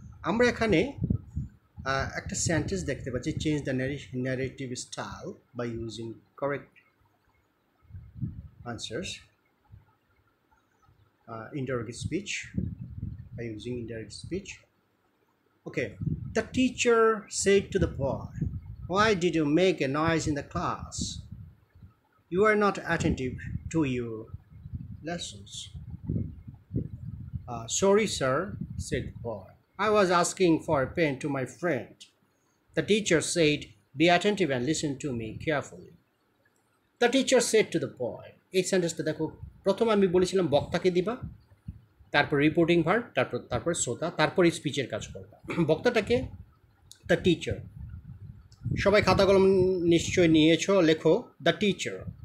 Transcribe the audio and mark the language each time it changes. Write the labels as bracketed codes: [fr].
[bn] আমরা এখানে একটা সেন্টেন্স দেখতে পাচ্ছি, [en] Change the narrative style by using correct answers, indirect speech, by using indirect speech. Okay, the teacher said to the boy, why did you make a noise in the class? You are not attentive to your lessons. Sorry sir, said the boy, I was asking for a pen to my friend. The teacher said, be attentive and listen to me carefully. The teacher said to the boy, [bn] এই সেন্টেন্সটা দেখো, প্রথম আমি বলেছিলাম বক্তাকে দিবা, তারপর reporting verb, তারপর শ্রোতা, তারপর স্পিচের কাজ করবা। বক্তাটাকে দ্য টিচার, সবাই খাতা কলম নিশ্চয় নিয়েছো, লেখো দ্য টিচার।